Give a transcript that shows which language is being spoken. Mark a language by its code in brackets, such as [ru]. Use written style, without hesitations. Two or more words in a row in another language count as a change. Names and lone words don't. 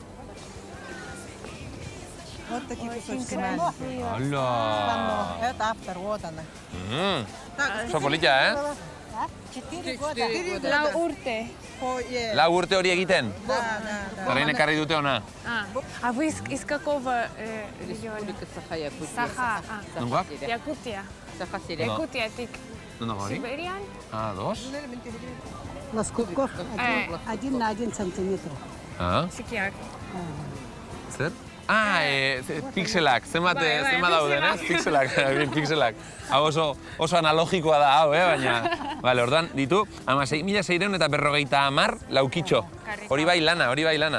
[eu] Hala! Oso polita, Lau urte. Lau urte hori egiten? Orain ekarri dute ona? [ru] A вы из какого региона? Саха. [eu] Nongoak? [ru] Якутия. Якутиятик. [eu] Nongo hori? [ru] Сибириан? [es] Dos? Los cubos, [ru] 1 на 1 сантиметр. [eu] Txikiak. Zer? Pixelak, zenbat dauden, ez? Pixelak. Hau oso analogikoa da hau, baina... Bale, orduan, ditu, 6.600 eta 50 laukitxo. Hori bai lana.